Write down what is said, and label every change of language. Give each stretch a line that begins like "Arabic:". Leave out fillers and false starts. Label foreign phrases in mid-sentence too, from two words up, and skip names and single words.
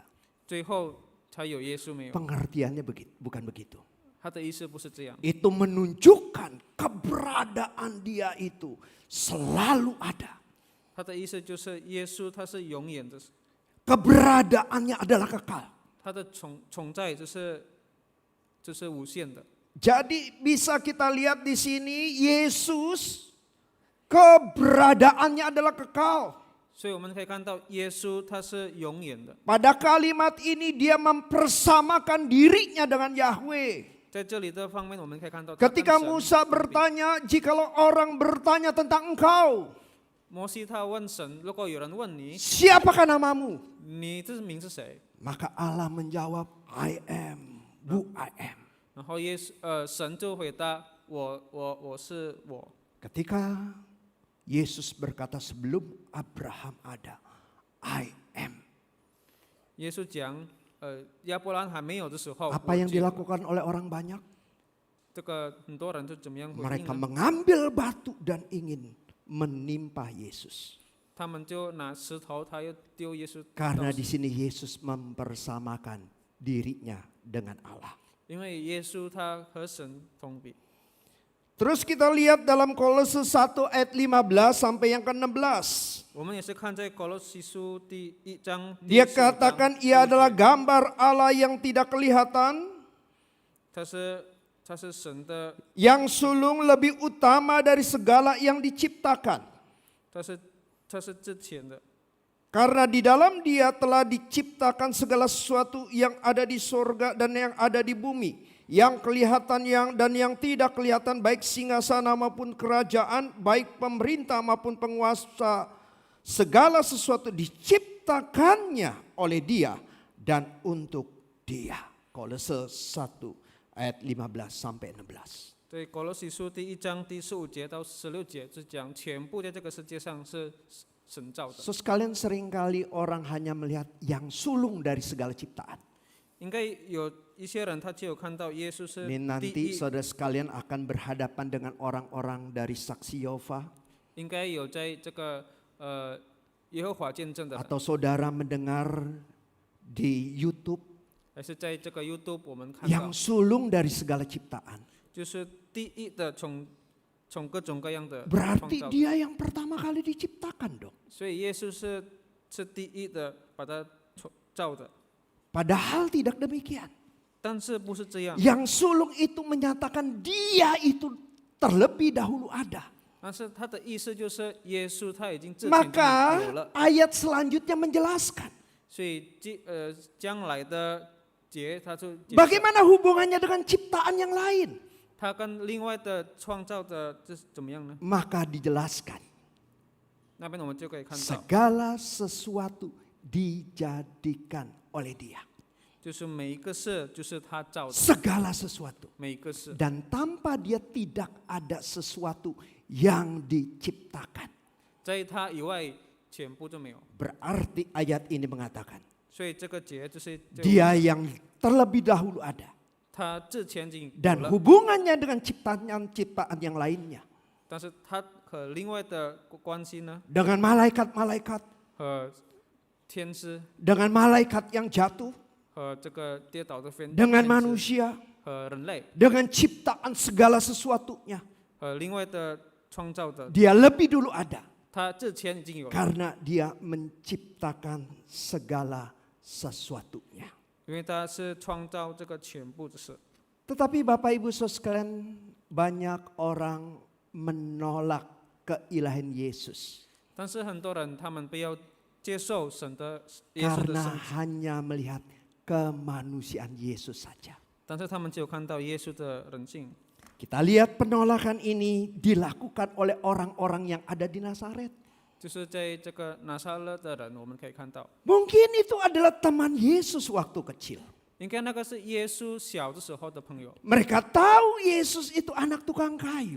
Chinese: 最后才有耶稣没有。
Indonesian: Pengertiannya bukan begitu.
Chinese: 他的意思不是这样，
Indonesian: Itu menunjukkan keberadaan dia itu selalu ada.
Chinese: 他的意思就是耶稣他是永远的，
Indonesian: Keberadaannya adalah kekal.
Chinese: 他的存在就是无限的。
Indonesian: Jadi bisa kita lihat di sini Yesus keberadaannya adalah kekal.
Chinese: 所以我们可以看到耶稣他是永远的。
Indonesian: Pada kalimat ini dia mempersamakan dirinya dengan Yahweh.
Chinese: 在这里的方面，我们可以看到他跟
Indonesian: Ketika
Chinese: 神
Indonesian: Musa bertanya, jikalau orang bertanya tentang engkau,
Chinese: 摩西他问神，如果有人问你，
Indonesian: siapakah namamu?
Chinese: 你这名是谁？
Indonesian: Maka Allah menjawab,
English: I am, who I am.
Chinese: 然后神就回答我是我。
Indonesian: Ketika Yesus berkata sebelum Abraham ada,
English: I am.
Chinese: 耶稣讲，亚伯兰还没有的时候，
Indonesian: Apa yang dilakukan oleh orang banyak?
Chinese: 这个很多人就怎么样回应
Indonesian: Mereka
Chinese: 呢？
Indonesian: mengambil batu dan ingin menimpa Yesus.
Chinese: 他们就拿石头，他又丢耶稣。
Indonesian: Karena di sini Yesus mempersamakan dirinya dengan Allah.
Chinese: 因为耶稣他和神同比。
Indonesian: Terus kita lihat dalam Kolose 1 ayat 15 sampai yang ke-16.
Chinese: 我们也是看在哥罗西书第1章。
Indonesian: Dia katakan ia adalah gambar Allah yang tidak kelihatan,
Chinese: 他是神的，
Indonesian: yang sulung lebih utama dari segala yang diciptakan.
Chinese: 他是之前的，
Indonesian: Karena di dalam Dia telah diciptakan segala sesuatu yang ada di sorga dan yang ada di bumi, yang kelihatan dan yang tidak kelihatan, baik singgasana maupun kerajaan, baik pemerintah maupun penguasa. Segala sesuatu diciptakannya oleh Dia dan untuk Dia. Kolose 1 ayat 15 sampai 16.
Chinese: 对，哥罗西书第1章第15节到16节是讲全部在这个世界上是神造的。
Indonesian: So sekalian seringkali orang hanya melihat yang sulung dari segala ciptaan.
Chinese: 应该有一些人他只有看到耶稣是
Indonesian: Ini
Chinese: 第
Indonesian: nanti
Chinese: 一，
Indonesian: saudara sekalian akan berhadapan dengan orang-orang dari saksi Yehova.
Chinese: 应该有在这个耶和华见证的人，
Indonesian: Atau saudara mendengar di YouTube
Chinese: 还是在这个 YouTube 我们看到
Indonesian: yang，sulung dari segala ciptaan.
Chinese: 就是第一的从各种各样的创
Indonesian: Berarti
Chinese: 造，
Indonesian: dia yang pertama kali diciptakan dong.
Chinese: 所以耶稣是第一的把它造的，
Indonesian: Padahal tidak demikian.
Chinese: 但是不是这样？
Indonesian: Yang sulung itu menyatakan dia itu terlebih dahulu ada.
Chinese: 但是他的意思就是耶稣他已经之前就有
Indonesian: Maka
Chinese: 了，
Indonesian: ayat selanjutnya menjelaskan
Chinese: 所以将来的节他就解释
Indonesian: bagaimana hubungannya dengan ciptaan yang lain.
Chinese: 他跟另外的创造的这是怎么样呢？
Indonesian: Maka dijelaskan
Chinese: 那边我们就可以看到，
Indonesian: segala sesuatu dijadikan oleh Dia.
Chinese: 就是每一个事就是他造的，
Indonesian: Segala sesuatu.
Chinese: 每一个事，
Indonesian: Dan tanpa Dia tidak ada sesuatu yang diciptakan.
Chinese: 在他以外全部就没有。
Indonesian: Berarti ayat ini mengatakan
Chinese: 所以这个节就是
Indonesian: Dia yang terlebih dahulu ada.
Chinese: 他之前已经有
Indonesian: Dan
Chinese: 了，
Indonesian: hubungannya dengan ciptaan yang lainnya.
Chinese: 但是他和另外的关系呢，
Indonesian: Dengan malaikat-malaikat.
Chinese: 和天师
Indonesian: Dengan malaikat yang jatuh.
Chinese: 和这个跌倒的天
Indonesian: Dengan
Chinese: 天使
Indonesian: manusia.
Chinese: 和人类
Indonesian: Dengan ciptaan segala sesuatunya.
Chinese: 和另外的创造的，
Indonesian: Dia lebih dulu ada.
Chinese: 他之前已经有了，
Indonesian: Karena Dia menciptakan segala sesuatunya.
Chinese: 因为他是创造这个全部的事。
Indonesian: Tetapi Bapak Ibu Saudara sekalian, banyak orang menolak keilahan Yesus.
Chinese: 但是很多人他们不要接受神的耶稣的
Indonesian: Karena
Chinese: 圣子，
Indonesian: hanya melihat kemanusiaan Yesus saja.
Chinese: 但是他们只有看到耶稣的人性。
Indonesian: Kita lihat penolakan ini dilakukan oleh orang-orang yang ada di Nazaret.
Chinese: 就是在这个拿撒勒的人，我们可以看到，
Indonesian: Mungkin itu adalah teman Yesus waktu kecil.
Chinese: 应该那个是耶稣小的时候的朋友。
Indonesian: Mereka tahu Yesus itu anak tukang kayu.